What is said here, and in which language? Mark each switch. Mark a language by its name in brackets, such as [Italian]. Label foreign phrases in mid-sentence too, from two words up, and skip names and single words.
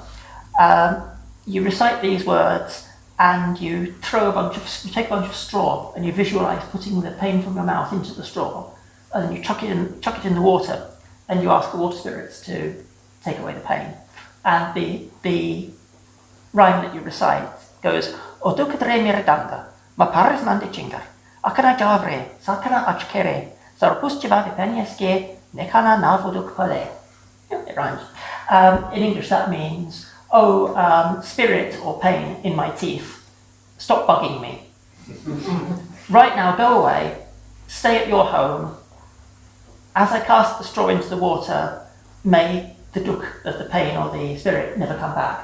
[English] You recite these words and you take a bunch of straw and you visualize putting the pain from your mouth into the straw, and then you chuck it in the water and you ask the water spirits to take away the pain. And the rhyme that you recite goes, [Romany] O dukadre miradanga, ma paris mande chingar, akana javre, sakana achkere, sarpuschiva vipenyeske, nekana navuduk pale. [English] It rhymes. In English that means, spirit or pain in my teeth, stop bugging me. Right now, go away, stay at your home. As I cast the straw into the water, may the duk of the pain or the spirit never come back.